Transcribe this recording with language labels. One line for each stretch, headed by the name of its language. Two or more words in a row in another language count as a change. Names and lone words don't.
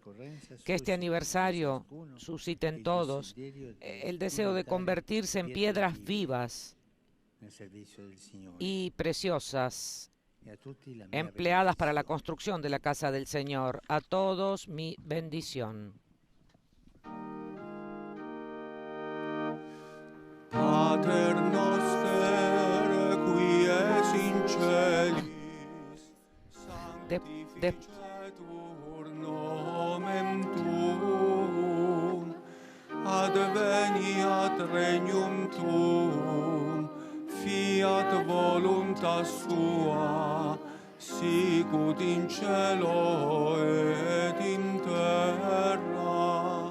Spanish: Que este aniversario suscite en todos el deseo de convertirse en piedras vivas y preciosas, empleadas para la construcción de la casa del Señor. A todos mi bendición.
Latin: Pater noster, qui es in celis, sanctificetur nomen tuum, adveniat regnum tuum, fiat voluntas sua, sicut in cielo et in terra.